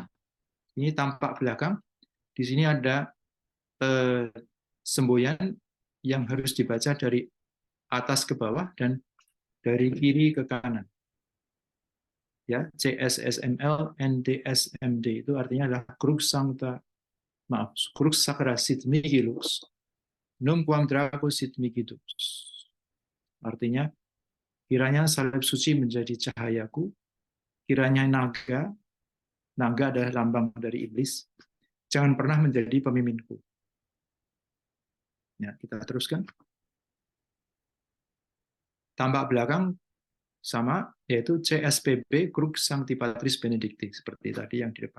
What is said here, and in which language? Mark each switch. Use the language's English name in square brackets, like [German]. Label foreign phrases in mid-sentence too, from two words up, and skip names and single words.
[Indonesian] Ini tampak belakang. Di sini ada semboyan yang harus dibaca dari atas ke bawah dan dari kiri ke kanan. Ya, CSSML, NDSMD itu artinya adalah [Latin] Crux Sacra Sit Mihi Lux, Numquam Draco Sit Mihi Dux. [Indonesian] Artinya, kiranya salib suci menjadi cahayaku, kiranya naga adalah lambang dari iblis, jangan pernah menjadi pemimpinku. Ya, kita teruskan. Tampak belakang sama, yaitu CSPB, [Latin] Crux Sancti Patris Benedicti, [Indonesian] seperti tadi yang di depan.